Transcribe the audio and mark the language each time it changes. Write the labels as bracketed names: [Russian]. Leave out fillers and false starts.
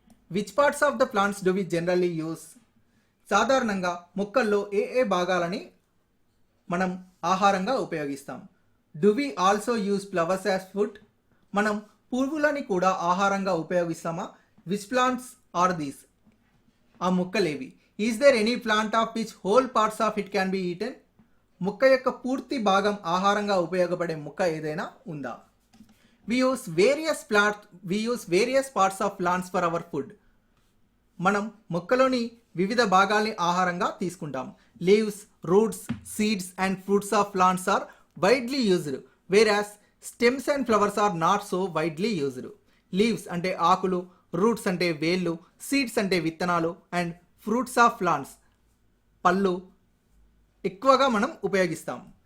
[English] Which parts of the plants do we generally use? [Telugu] సాధారణంగా మొక్కల్లో ఏ భాగాలని మనం ఆహారంగా ఉపయోగిస్తాం? [English] Do we also use flowers as food? [Telugu] మనం పువ్వులని కూడా ఆహారంగా ఉపయోగిస్తామా? [English] Which plants are these? [Telugu] ఆ మొక్కలేవి? [English] Is there any plant of which whole parts of it can be eaten? [Telugu] మొక్క యొక్క పూర్తి భాగం ఆహారంగా ఉపయోగపడే మొక్క ఏదైనా ఉందా? [English] We use various parts of plants for our food. [Telugu] మనం మొక్కలోని వివిధ భాగాల్ని ఆహారంగా తీసుకుంటాం. [English] Leaves, roots, seeds and fruits of plants are widely used, whereas stems and flowers are not so widely used. [Telugu] Leaves అంటే ఆకులు, రూట్స్ అంటే వేళ్ళు, సీడ్స్ అంటే విత్తనాలు అండ్ ఫ్రూట్స్ ఆఫ్ ప్లాంట్స్ పళ్ళు ఎక్కువగా మనం ఉపయోగిస్తాం.